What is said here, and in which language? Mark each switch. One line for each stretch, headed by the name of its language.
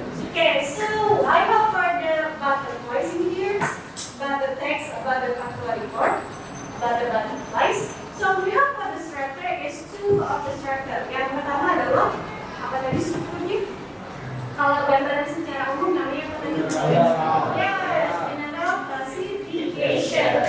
English: Okay, so I have for the butterflies in here, but the text about the factual report, about the butterflies. So we have for the structure is two of the structure.
Indonesian: Yang pertama adalah apa tadi strukturnya? Kalau gambaran secara umum namanya apa tadi?
English: Yes, another classification.